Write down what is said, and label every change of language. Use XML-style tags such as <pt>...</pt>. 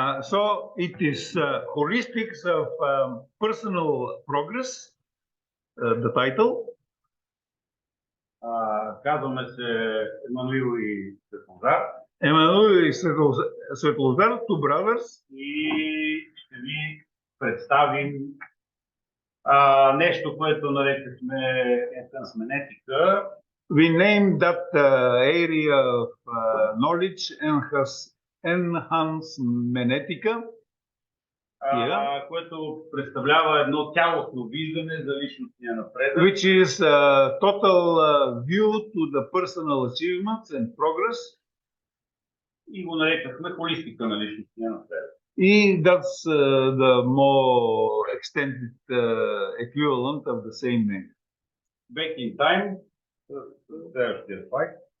<en>So it is heuristics of personal progress, the title.</en> <bg>Казваме се Емануил и Светлозар.</bg> <en>Emanuil и Svetlozar, two brothers.</en> <bg>И ще ви представим нещо, което нарекахме Enhansmenetics.</bg> <en>We named that area of knowledge Enhansmenetics,</en> <bg>което представлява едно цялостно виждане за личностния напредък.</bg> <en>Which is a total view to the personal achievements and progress.</en> <bg>И го нарекахме холистика на личностния напредък.</bg> <en>И that's the more extended equivalent of the same name. Back in time,</en> <bg>следващия слайд.</bg>